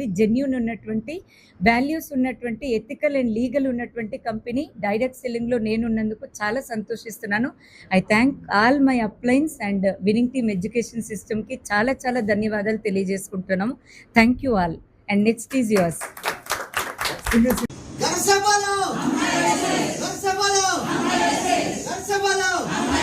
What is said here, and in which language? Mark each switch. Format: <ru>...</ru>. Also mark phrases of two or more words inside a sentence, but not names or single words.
<te>జెన్యూన్ ఉన్నటువంటి, వాల్యూస్ ఉన్నటువంటి,</te> <en>ethical and legal</en> <te>ఉన్నటువంటి కంపెనీ</te> <en>direct sellingలో</en> <te>నేనున్నందుకు చాలా సంతోషిస్తున్నాను.</te> <en>I thank all my uplines and winning team education systemకి</en> <te>చాలా చాలా ధన్యవాదాలు తెలియజేసుకుంటున్నాము.</te> <en>thank you all and next is yours.</en> <hi>घर से बोलो, घर से बोलो, घर से बोलो, घर से बोलो।</hi>